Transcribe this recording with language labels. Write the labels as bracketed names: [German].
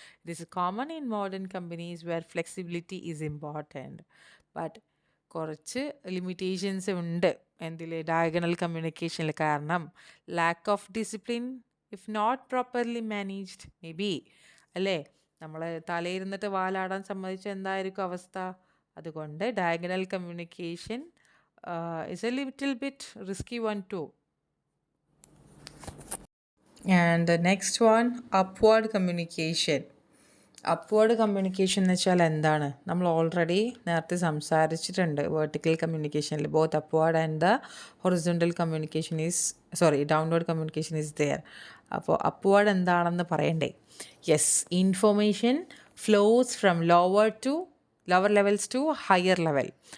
[English] It is common in modern companies where flexibility is important. [Malayalam] But കുറച്ച് limitations ഉണ്ട് diagonal കമ്മ്യൂണിക്കേഷനിൽ. [English] കാരണം lack of discipline if not properly managed may be, അല്ലേ? [Malayalam] നമ്മൾ തലയിരുന്നിട്ട് വാലാടാൻ സമ്മതിച്ച എന്തായിരിക്കും അവസ്ഥ? [English] അതുകൊണ്ട് diagonal communication is a little bit risky one too. And the next one, upward communication. [Malayalam] Upward communication എന്ന് വെച്ചാൽ എന്താണ്? നമ്മൾ ഓൾറെഡി നേരത്തെ സംസാരിച്ചിട്ടുണ്ട്. [English] Vertical കമ്മ്യൂണിക്കേഷനിൽ both upward and the horizontal communication downward communication is there. [Malayalam] അപ്പോൾ അപ്വേർഡ് എന്താണെന്ന് പറയണ്ടേ? [English] Yes, information flows from lower levels to higher level.